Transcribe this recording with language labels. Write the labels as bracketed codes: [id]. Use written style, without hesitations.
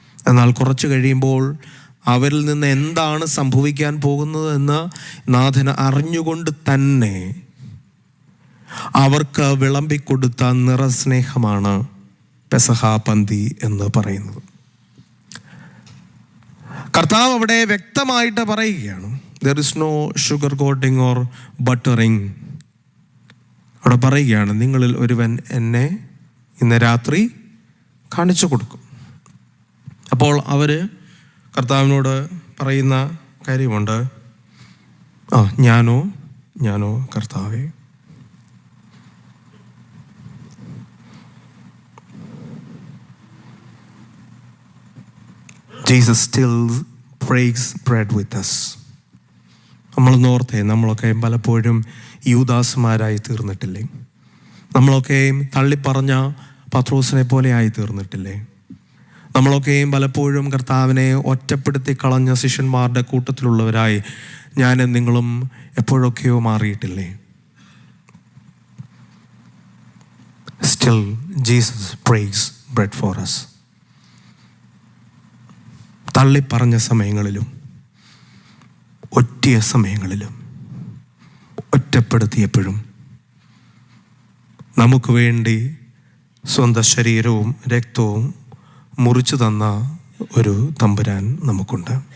[ml] എന്നാൽ കുറച്ച് കഴിയുമ്പോൾ അവരിൽ നിന്ന് എന്താണ് സംഭവിക്കാൻ പോകുന്നതെന്ന് നാഥൻ അറിഞ്ഞുകൊണ്ട് തന്നെ അവർക്ക് വിളമ്പിക്കൊടുത്ത നിറസ്നേഹമാണ് പെസഹ പന്തി എന്ന് പറയുന്നത്. കർത്താവ് അവിടെ വ്യക്തമായിട്ട് പറയുകയാണ്, [en] there is no sugar coating or buttering. [ml] അവിടെ പറയുകയാണ്, നിങ്ങളിൽ ഒരുവൻ എന്നെ ഇന്ന് രാത്രി കാണിച്ചു കൊടുക്കും. അപ്പോൾ അവർ കർത്താവിനോട് പറയുന്ന കാര്യമുണ്ട്, ഞാനോ കർത്താവേ. [en] Jesus still breaks bread with us. [ml] നമ്മൾ നോർത്തെ, നമ്മളൊക്കെ പലപ്പോഴും യൂദാസുമാരായി തീർന്നിട്ടില്ലേ? നമ്മളൊക്കെയും തള്ളിപ്പറഞ്ഞ പത്രോസിനെ പോലെ ആയി തീർന്നിട്ടില്ലേ? നമ്മളൊക്കെയും പലപ്പോഴും കർത്താവിനെ ഒറ്റപ്പെടുത്തി കളഞ്ഞ ശിഷ്യന്മാരുടെ കൂട്ടത്തിലുള്ളവരായി ഞാനും നിങ്ങളും എപ്പോഴൊക്കെയോ മാറിയിട്ടില്ലേ? [en] Still Jesus breaks bread for us. [ml] തള്ളിപ്പറഞ്ഞ സമയങ്ങളിലും ഒറ്റിയ സമയങ്ങളിലും ഒറ്റപ്പെടുത്തിയപ്പോഴും നമുക്ക് വേണ്ടി സ്വന്തം ശരീരവും രക്തവും മുറിച്ചു തന്ന ഒരു തമ്പുരാൻ നമുക്കുണ്ട്.